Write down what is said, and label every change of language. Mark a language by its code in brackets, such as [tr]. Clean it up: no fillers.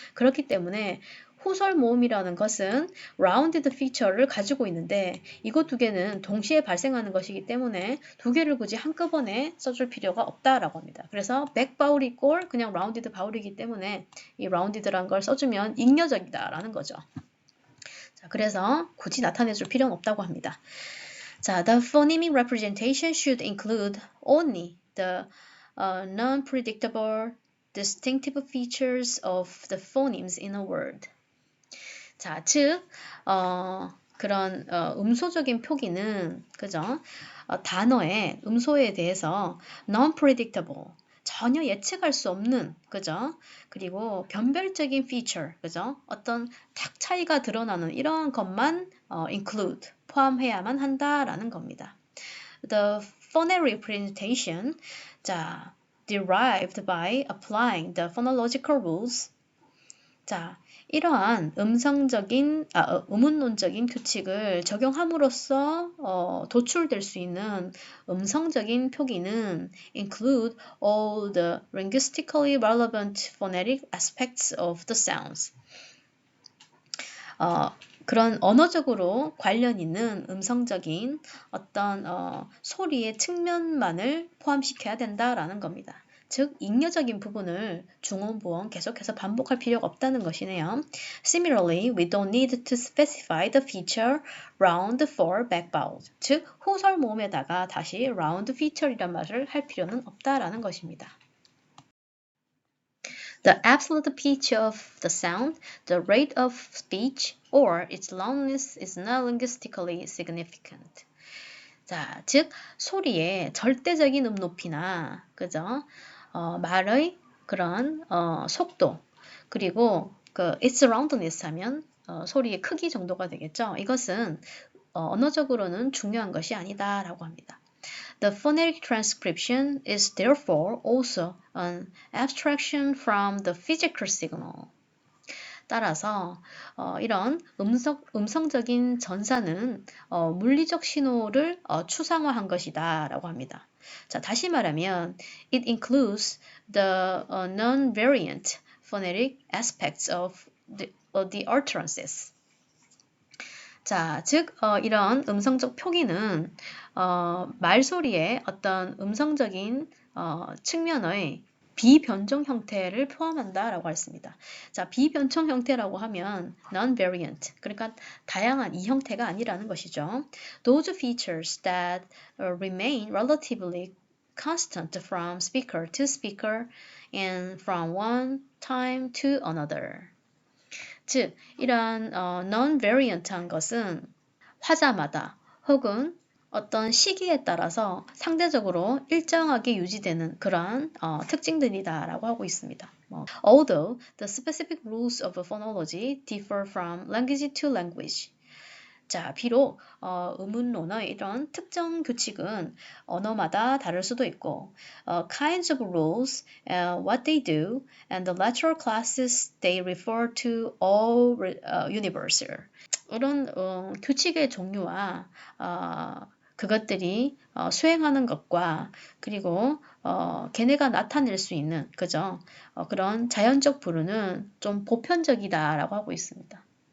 [ko] 그렇기 때문에 후설 모음이라는 것은 rounded feature를 가지고 있는데 이거 두 개는 동시에 발생하는 것이기 때문에 두 개를 굳이 한꺼번에 써줄 필요가 없다라고 합니다. 그래서 [en] back vowel equal [ko] 그냥 rounded vowel이기 때문에 이 rounded라는 걸 써주면 잉여적이다라는 거죠. 자, 그래서 굳이 나타내줄 필요는 없다고 합니다. [en] 자, the phonemic representation should include only the non-predictable distinctive features of the phonemes in a word. [ko] 자, 즉 그런 음소적인 표기는 그죠? 단어의 음소에 대해서 non-predictable 전혀 예측할 수 없는 그죠? 그리고 변별적인 feature 그죠? 어떤 탁 차이가 드러나는 이런 것만 include 포함해야만 한다라는 겁니다. [en] The phonetic representation 자 derived by applying the phonological rules 자 [ko] 이러한 음운론적인 규칙을 적용함으로써 도출될 수 있는 음성적인 표기는 [en] include all the linguistically relevant phonetic aspects of the sounds. [ko] 그런 언어적으로 관련 있는 음성적인 어떤 소리의 측면만을 포함시켜야 된다라는 겁니다. 즉, 잉여적인 부분을 중원부원 계속해서 반복할 필요가 없다는 것이네요. [en] Similarly, we don't need to specify the feature round for back vowels. [ko] 즉, 후설 모음에다가 다시 round feature이란 말을 할 필요는 없다라는 것입니다. [en] The absolute pitch of the sound, the rate of speech, or its loudness is not linguistically significant. [ko] 자, 즉 소리의 절대적인 높이나 그죠? 말의 그런 속도 그리고 그 [en] its loudness [ko] 하면 소리의 크기 정도가 되겠죠. 이것은 언어적으로는 중요한 것이 아니다라고 합니다. [en] The phonetic transcription is therefore also an abstraction from the physical signal. [ko] 따라서 이런 음성적인 전사는 물리적 신호를 추상화한 것이다 라고 합니다. 자, 다시 말하면 [en] it includes the non-variant phonetic aspects of the utterances. [ko] 자, 즉 이런 음성적 표기는 말소리의 어떤 음성적인 측면의 비변종 형태를 포함한다라고 했습니다. 자, 비변종 형태라고 하면 non-variant, 그러니까 다양한 이 형태가 아니라는 것이죠. [en] Those features that remain relatively constant from speaker to speaker and from one time to another. [ko] 즉, 이러한 non-variant한 것은 화자마다 혹은 어떤 시기에 따라서 상대적으로 일정하게 유지되는 그러한 특징들이다라고 하고 있습니다. [en] Although the specific rules of phonology differ from language to language. [ko] 자, 비록 음운론의 이런 특정 규칙은 언어마다 다를 수도 있고 [en] kinds of rules, what they do, and the lateral classes they refer to all universal. [ko] 이런 규칙의 종류와 그것들이 수행하는 것과 그리고 걔네가 나타낼 수 있는 그죠? 그런 자연적 부르는 좀 보편적이다라고 하고 있습니다.